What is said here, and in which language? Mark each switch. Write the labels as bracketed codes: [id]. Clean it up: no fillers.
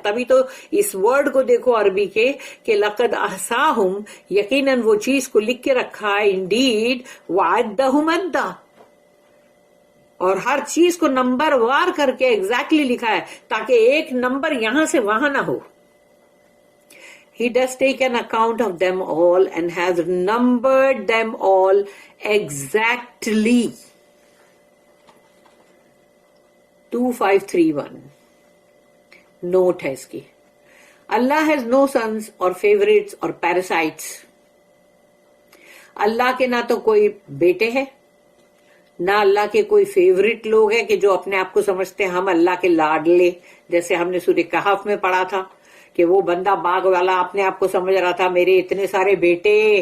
[ur] تبھی تو اس ورڈ کو دیکھو عربی کے کہ [ar] لقد احصاہم، [ur] یقیناً وہ چیز کو لکھ کے رکھا ہے، انڈیڈ [ar] وعدہم عدا، [ur] اور ہر چیز کو نمبر وار کر کے ایگزیکٹلی لکھا ہے تاکہ ایک نمبر یہاں سے وہاں نہ ہو. [en] He does take an account of them all and has numbered them all exactly. [ur] 2531 note ہے اس کی. [en] Allah has no sons or favorites or parasites. [ur] اللہ کے نہ تو کوئی بیٹے ہیں، نہ اللہ کے کوئی فیوریٹ لوگ ہیں کہ جو اپنے آپ کو سمجھتے ہیں ہم اللہ کے لاڈلے، جیسے ہم نے سورہ کہف میں پڑھا تھا کہ وہ بندہ باغ والا اپنے آپ کو سمجھ رہا تھا میرے اتنے سارے بیٹے،